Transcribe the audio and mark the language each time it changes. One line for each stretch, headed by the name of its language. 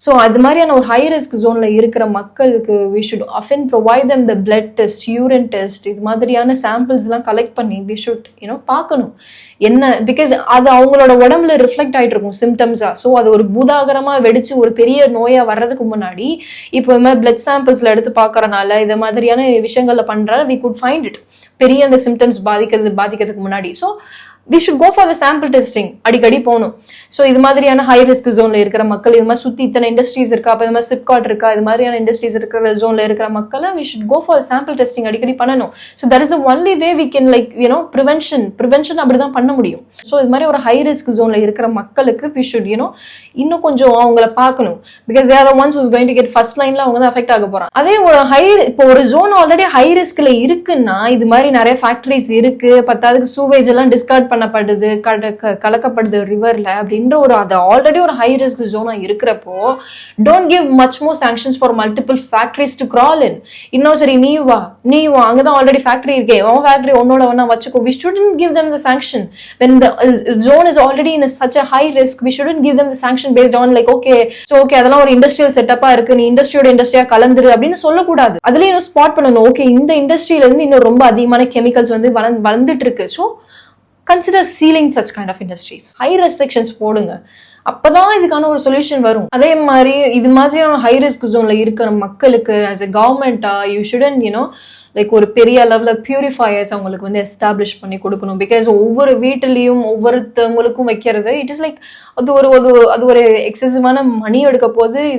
Tamil: So அது மாதிரியான ஒரு ஹை ரிஸ்க் ஜோன்ல இருக்கிற மக்களுக்கு
English: we should often provide them the
Tamil: blood test, urine test, இது மாதிரியான சாம்பிள்ஸ் எல்லாம் கலெக்ட் பண்ணி
English: we should
Tamil: பார்க்கணும் என்ன, பிகாஸ் அது அவங்களோட உடம்புல ரிஃப்ளெக்ட் ஆயிட்டு இருக்கும் சிம்டம்ஸா. ஸோ அது ஒரு பூதாகரமா வெடிச்சு ஒரு பெரிய நோயா வர்றதுக்கு முன்னாடி இப்போ இது மாதிரி பிளட் சாம்பிள்ஸ்ல எடுத்து பார்க்கறனால இது மாதிரியான விஷயங்கள்ல பண்ற
English: we could find it,
Tamil: பெரிய அந்த சிம்டம்ஸ் பாதிக்கிறதுக்கு முன்னாடி.
English: So we should go for the sample testing.
Tamil: அடிக்கடி போகணும். ஸோ இது மாதிரியான ஹை ரிஸ்க் ஜோன்ல இருக்கிற மக்கள், இது மாதிரி சுத்தி இத்தனை இண்டஸ்ட்ரீஸ் இருக்கா, அப்போ இது மாதிரி சிப்காட் இருக்கா, இது மாதிரியான இண்டஸ்ட்ரீஸ் இருக்கிற ஜோன்ல இருக்கிற மக்களை
English: we should go for sample testing
Tamil: அடிக்கடி பண்ணணும்.
English: so that is the only way we can like prevention
Tamil: அப்படிதான் பண்ண முடியும். ஸோ இது மாதிரி ஒரு ஹை ரிஸ்க் ஜோன்ல இருக்கிற மக்களுக்கு
English: we should
Tamil: இன்னும் கொஞ்சம் அவங்கள பார்க்கணும்.
English: because they are the ones who is going to get first lineல
Tamil: அவங்க தான் அஃபெக்ட் ஆக போறாங்க. அதே இப்போ ஒரு ஜோன் ஆல்ரெடி ஹை ரிஸ்க்ல இருக்குன்னா, இது மாதிரி நிறைய ஃபேக்டரிஸ் இருக்கு, பத்தாவதுக்கு சூவேஜ் எல்லாம் டிஸ்கார்ட் பண்ணப்படுது, கலக்கப்படுது ரிவர்ல அப்படின்ற அது ஆல்ரெடி ஒரு ஹை ரிஸ்க் ஜோனா இருக்கிறப்போ
English: Don't give much more sanctions for multiple factories to crawl in.
Tamil: இன்னும் சரி நீ வா அங்கதான் ஆல்ரெடி ஃபேக்டரி இருக்கே, உன் ஃபேக்டரி உன்னோட ஒன்னா வச்சுக்கோ.
English: We shouldn't give them the sanction when the zone is already in such a high risk. We shouldn't give them the sanction based on like okay
Tamil: அதெல்லாம் ஒரு இண்டஸ்ட்ரியல் செட்டப்பா இருக்கு, நீ இண்டஸ்ட்ரியா கலந்துரு அப்படின்னு சொல்லக்கூடாது. அதுலயும் ஸ்பாட் பண்ணணும். ஓகே இந்த இண்டஸ்ட்ரியில இருந்து இன்னும் ரொம்ப அதிகமான கெமிக்கல்ஸ் வளர்ந்துட்டு இருக்கு.
English: So consider sealing such kind of industries. High restrictions
Tamil: போடுங்க, அப்பதான் இதுக்கான ஒரு சொல்யூஷன் வரும். அதே மாதிரி இது மாதிரியான ஹை ரிஸ்க் ஜோன்ல இருக்கிற மக்களுக்கு
English: as a government you shouldn't like
Tamil: ஒரு பெரிய அளவுல பியூரிஃபயர்ஸ் அவங்களுக்கு எஸ்டாப்ளிஷ் பண்ணி கொடுக்கணும். பிகாஸ் ஒவ்வொரு வீட்டிலையும் ஒவ்வொருத்தவங்களுக்கும் வைக்கிறது
English: it is like
Tamil: அது ஒரு எக்ஸசிவான மணி எடுக்க போது.